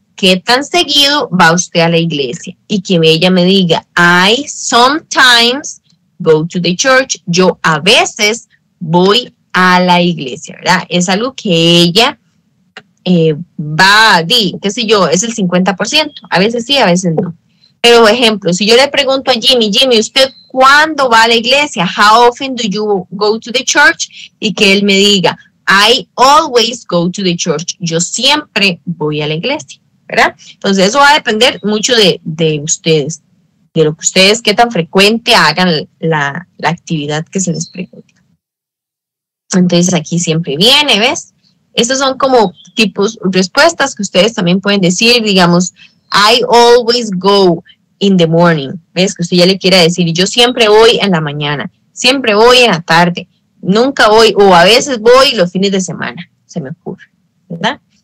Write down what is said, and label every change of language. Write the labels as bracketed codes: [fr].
[es] ¿Qué tan seguido va usted a la iglesia? Y que ella me diga, [en] I sometimes go to the church. [es] Yo a veces voy a la iglesia, ¿verdad? Es algo que ella qué sé yo, es el 50%. A veces sí, a veces no. Pero, ejemplo, si yo le pregunto a Jimmy, ¿usted cuándo va a la iglesia? [en] How often do you go to the church? [es] Y que él me diga, [en] I always go to the church. [es] Yo siempre voy a la iglesia, ¿verdad? Entonces eso va a depender mucho de ustedes, de lo que ustedes, qué tan frecuente hagan la actividad que se les pregunta. Entonces aquí siempre viene, ¿ves? Estos son como tipos respuestas que ustedes también pueden decir, digamos, [en] I always go in the morning, [es] ¿ves? Que usted ya le quiera decir, yo siempre voy en la mañana, siempre voy en la tarde, nunca voy, o a veces voy los fines de semana, se me ocurre, ¿verdad?